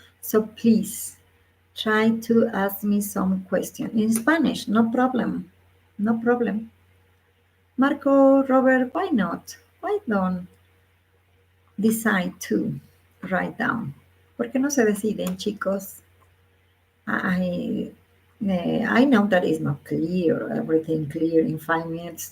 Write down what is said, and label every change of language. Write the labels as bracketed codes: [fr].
[en] So please try to ask me some question in Spanish. No problem. No problem. Marco, Robert, why not? Why don't decide to write down? [es] ¿Por qué no se deciden, chicos? [en] I know that it's not clear, everything clear in 5 minutes.